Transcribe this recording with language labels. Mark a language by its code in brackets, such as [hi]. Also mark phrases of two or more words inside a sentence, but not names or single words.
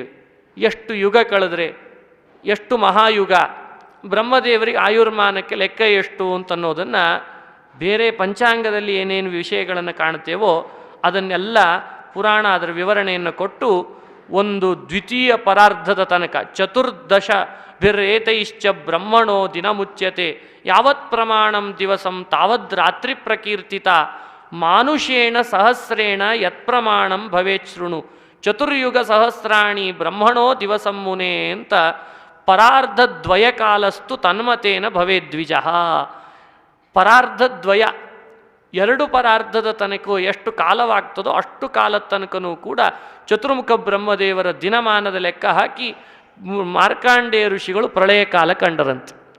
[kn] ಎಷ್ಟು ಯುಗ ಕಳೆದ್ರೆ, ಎಷ್ಟು ಮಹಾಯುಗ, ಬ್ರಹ್ಮದೇವರಿಗೆ ಆಯುರ್ಮಾನಕ್ಕೆ ಲೆಕ್ಕ ಎಷ್ಟು ಅಂತನ್ನೋದನ್ನು ಬೇರೆ ಪಂಚಾಂಗದಲ್ಲಿ ಏನೇನು ವಿಷಯಗಳನ್ನು ಕಾಣ್ತೇವೋ ಅದನ್ನೆಲ್ಲ ಪುರಾಣ ಅದರ ವಿವರಣೆಯನ್ನು ಕೊಟ್ಟು ಒಂದು ದ್ವಿತೀಯ ಪರಾರ್ಧದ ತನಕ [sa] 14 ಬ್ರಹ್ಮಣೋ ದಿನ ಮುಚ್ಯತೆ ಯಾವತ್ ಪ್ರಮಾಣಂ ದಿವಸಂ ತಾವದ್ ರಾತ್ರಿ ಪ್ರಕೀರ್ತಿತ ಮಾನುಷೇಣ ಸಹಸ್ರೇಣ ಯತ್ಪ್ರಮಾಣಂ ಭವೇತ್ ಶೃಣು ಚತುರ್ಯುಗ ಸಹಸ್ರಾಣಿ ಬ್ರಹ್ಮಣೋ ದಿವಸಂ ಮುನೇ ಅಂತ ಪರಾರ್ಧದ್ವಯ ಕಾಲಸ್ತು ತನ್ಮತೇನ ಭವೇದ್ವಿಜ. [kn] ಪರಾರ್ಧದ್ವಯ 2 ಪರಾರ್ಧದ ತನಕ ಎಷ್ಟು ಕಾಲವಾಗ್ತದೋ ಅಷ್ಟು ಕಾಲದ ತನಕನೂ ಕೂಡ ಚತುರ್ಮುಖ ಬ್ರಹ್ಮದೇವರ ದಿನಮಾನದ ಲೆಕ್ಕ ಹಾಕಿ ಮಾರ್ಕಾಂಡೇಯ ಋಷಿಗಳು ಪ್ರಳಯ ಕಾಲ ಕಂಡರಂತೆ.